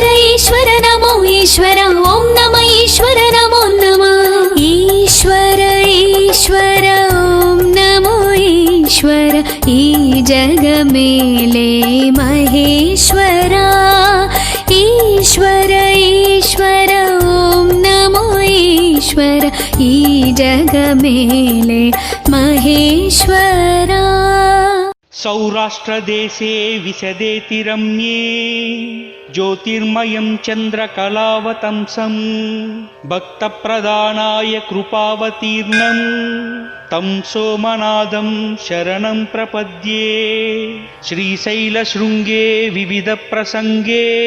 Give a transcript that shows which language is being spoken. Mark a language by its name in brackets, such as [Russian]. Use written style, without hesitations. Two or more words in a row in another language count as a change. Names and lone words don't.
[Telugu] ఈశ్వర నమో ఈశ్వర ఓం నమ ఈశ్వర నమో నమ ఈశ్వర ఈశ్వర ఓం నమో ఈశ్వర ఈ జగమేలే మహేశ్వరా ఈశ్వర ఈశ్వర ఓం నమో ఈశ్వర ఈ జగమేలే మహేశ్వరా [Sanskrit] सौराष्ट्रदेशे विशदेति रम्ये ज्योतिर्मयं चन्द्रकलावतंसं भक्तप्रदानाय कृपावतीर्णं तं सोमनाथं शरणं प्रपद्ये श्रीशैलशृङ्गे विविधप्रसङ्गे